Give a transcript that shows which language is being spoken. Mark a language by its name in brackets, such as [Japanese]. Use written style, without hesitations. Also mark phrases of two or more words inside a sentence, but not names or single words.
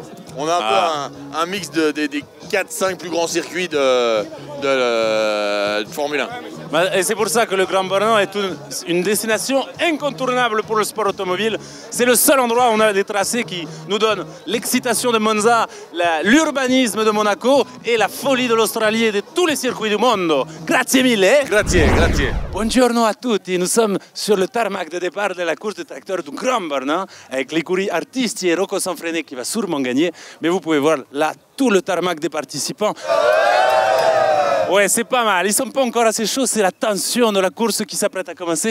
[French] On a un peu un mix des 4-5 plus grands circuits de Formule 1. Et c'est pour ça que le Grand Bornand est une destination incontournable pour le sport automobile. C'est le seul endroit où on a des tracés qui nous donnent l'excitation de Monza, l'urbanisme de Monaco et la folie de l'Australie et de tous les circuits du monde. [Italian] Grazie mille. Grazie. Buongiorno a tutti, [French] nous sommes sur le tarmac de départ de la course de tracteur du Grand Bornand avec l'écurie Artisti et Rocco Sanfreni qui va sûrement gagner. Mais vous pouvez voir là tout le tarmac des participants. Ouais, c'est pas mal. Ils sont pas encore assez chauds, c'est la tension de la course qui s'apprête à commencer.